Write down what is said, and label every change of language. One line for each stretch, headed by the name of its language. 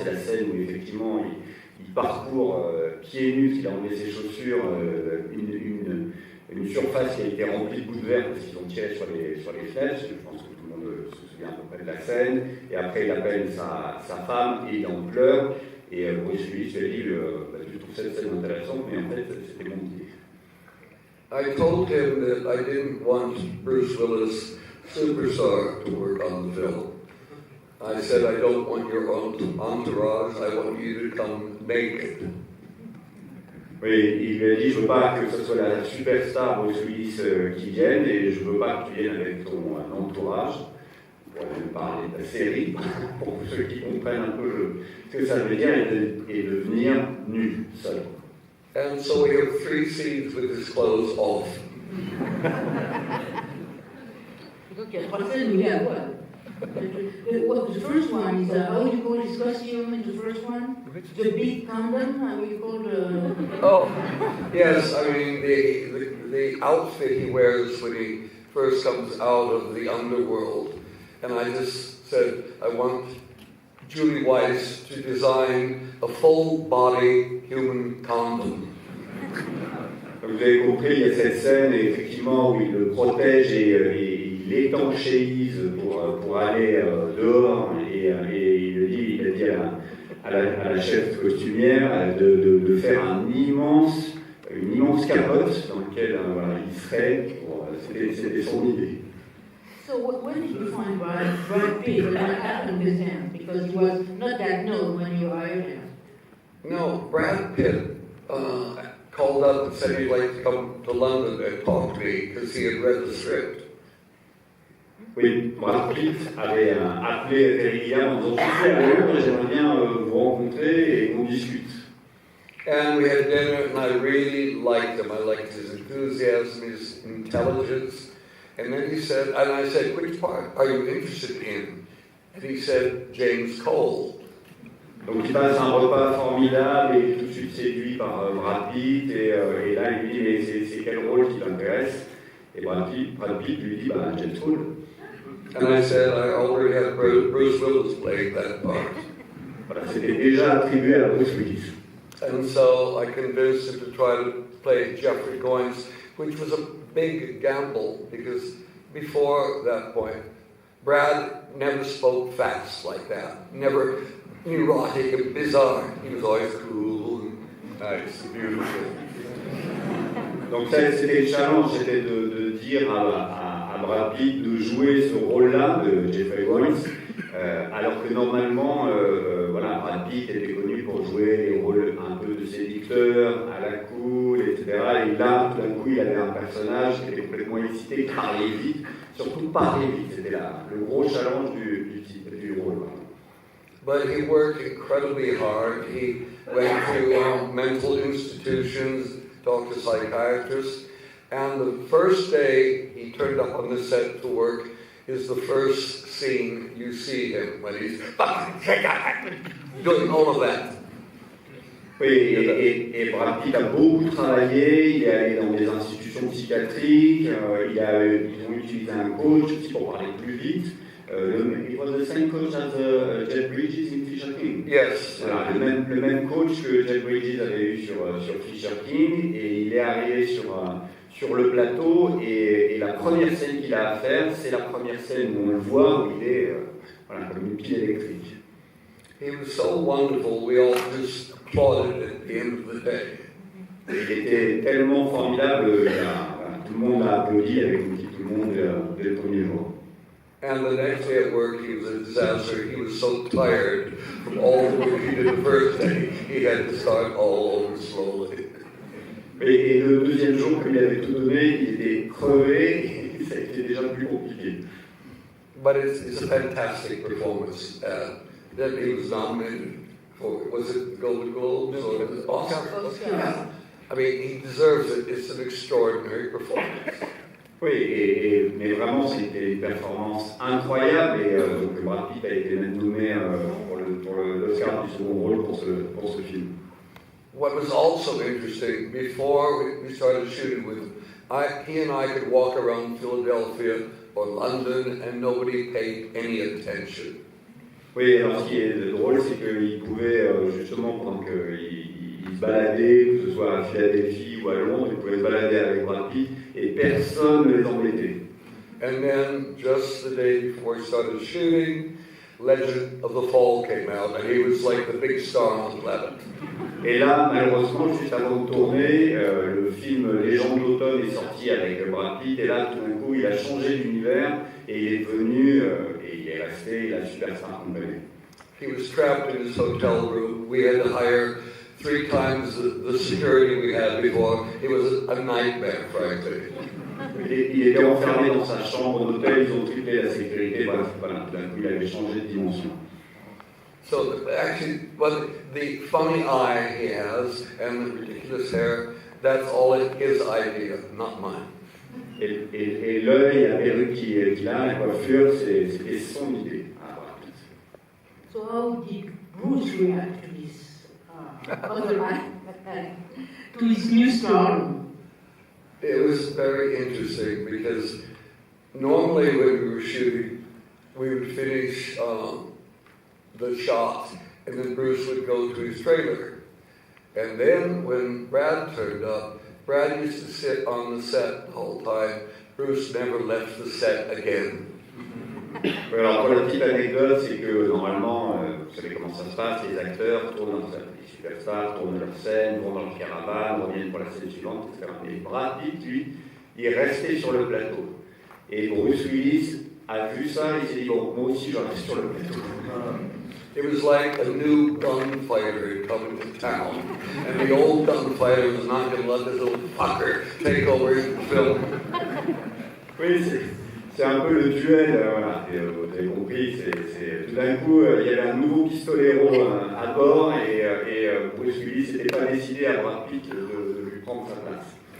French: C'est la scène où effectivement il parcourt pieds nus, il a enlevé ses chaussures, une surface qui a été remplie de bouts de verre parce qu'ils ont tiré sur les fenêtres. Je pense que tout le monde se souviens à peu près de la scène, et après il appelle sa femme, et il en pleure, et Bruce Willis lui a dit, je trouve cette scène intéressante, mais en fait c'était mon idée.
English: I told him that I didn't want Bruce Willis, superstar, to work on the film. I said, I don't want your entourage, I want you to come naked.
French: Oui, il lui a dit, je veux pas que ce soit la superstar Bruce Willis qui vienne, et je veux pas que tu viennes avec ton entourage. On pourrait même parler de la série, pour ceux qui comprennent un peu ce que ça veut dire, et de venir nu, seul.
English: And so we have 3 scenes with his clothes off.
French: Donc il y a 3 scènes où il est à poil.
English: The first one is, how do you call his costume in the first one? The big condom, how do you call Oh, yes, I mean, the outfit he wears when he first comes out of the underworld. And I just said, I want Julie Weiss to design a full-body human condom.
French: Comme vous avez compris, il y a cette scène effectivement où il le protège et il étanchéise pour aller dehors, et il a dit à la chef costumière de faire une immense capote dans laquelle il serait. C'était son idée.
English: So when did you find Brad Pitt? What happened with him? Because he was not that known when you hired him. No, Brad Pitt called up and said he'd like to come to London and talk to me because he had read the script.
French: Oui, Brad Pitt avait appelé Terry Gilliam en disant, je suis à Londres, j'aimerais bien vous rencontrer et qu'on discute.
English: And we had dinner, and I really liked him. I liked his enthusiasm, his intelligence. And then he said, and I said, which part are you interested in? And he said, James Cole.
French: Donc il passe un repas formidable et tout de suite séduit par Brad Pitt, et là il lui dit, mais c'est quel rôle qui t'intéresse? Et Brad Pitt lui dit, James Cole.
English: And I said, I already had Bruce Willis playing that part.
French: Voilà, c'était déjà attribué à Bruce Willis.
English: And so I convinced him to try to play Jeffrey Goins, which was a big gamble because before that point, Brad never spoke fast like that, never neurotic and bizarre. He was always cool and nice and beautiful.
French: Donc ça, c'était le challenge, c'était de dire à Brad Pitt de jouer ce rôle-là de Jeffrey Goins, alors que normalement, Brad Pitt était connu pour jouer les rôles un peu de séducteur, à la cool, etc. Et là, tout d'un coup, il avait un personnage qui était complètement excité, qui parlait vite, surtout parler vite. C'était le gros challenge du rôle.
English: But he worked incredibly hard. He went to mental institutions, talked to psychiatrists, and the first day he turned up on the set to work is the first scene you see him when he's doing all of that.
French: Oui, et Brad Pitt a beaucoup travaillé, il est allé dans des institutions psychiatriques, ils ont utilisé un coach aussi pour parler plus vite.
English: It was the same coach as Jeff Bridges in Fisher King. Yes.
French: Voilà, le même coach que Jeff Bridges avait eu sur Fisher King, et il est arrivé sur le plateau, et la première scène qu'il a à faire, c'est la première scène où on le voit, où il est comme une pile électrique.
English: He was so wonderful, we all just applauded at the end of the day.
French: Il était tellement formidable, tout le monde a applaudi avec tout le monde dès le premier jour.
English: And the next day at work, he was a disaster. He was so tired from all the work he did the first day, he had to start all over slowly.
French: Et le deuxième jour, comme il avait tout donné, il était crevé, et ça a été déjà plus compliqué.
English: But it's a fantastic performance. That he was nominated for, was it Golden Globes or was it Oscar? I mean, he deserves it. It's an extraordinary performance.
French: Oui, mais vraiment, c'était une performance incroyable, et donc Brad Pitt a été même nommé pour l'Oscar du second rôle pour ce film.
English: What was also interesting, before we started shooting with him, he and I could walk around Philadelphia or London and nobody paid any attention.
French: Oui, alors ce qui est drôle, c'est qu'il pouvait, justement, pendant qu'il se baladait, que ce soit à Philadelphie ou à Londres, il pouvait se balader avec Brad Pitt, et personne ne les embêtait.
English: And then, just the day before he started shooting, Legend of the Fall came out, and he was like the big star on the planet.
French: Et là, malheureusement, juste avant de tourner, le film Légende d'automne est sorti avec Brad Pitt, et là, tout d'un coup, il a changé d'univers, et il est devenu, et il est resté la superstar qu'on connaît.
English: He was trapped in his hotel room. We had to hire 3 times the security we had before. It was a nightmare, frankly.
French: Il était enfermé dans sa chambre d'hôtel, ils ont triplé la sécurité, bref, voilà, tout d'un coup, il avait changé de dimension.
English: So actually, the funny eye he has and the ridiculous hair, that's all his idea, not mine.
French: Et l'œil, la perruque qu'il a, la coiffure, c'était son idée.
English: So how did Bruce react to this to his new stardom? It was very interesting because normally when we were shooting, we would finish the shot and then Bruce would go to his trailer. And then when Brad turned up, Brad used to sit on the set the whole time. Bruce never left the set again.
French: Alors pour la petite anecdote, c'est que normalement, vous savez comment ça se passe, les acteurs tournent leur scène, les superstars tournent leur scène, vont dans leur caravane, reviennent pour la scène suivante, etc. Et Brad Pitt, lui, il est resté sur le plateau. Et Bruce Willis a vu ça, il s'est dit, bon, moi aussi je reste sur le plateau.
English: It was like a new gunfighter had come into town, and the old gunfighter was not going to let this little fucker take over the film.
French: Oui, c'est un peu le duel, voilà, et, vous avez compris, tout d'un coup, il y avait un nouveau pistolero à bord, et Bruce Willis n'était pas décidé à Brad Pitt de lui prendre sa place.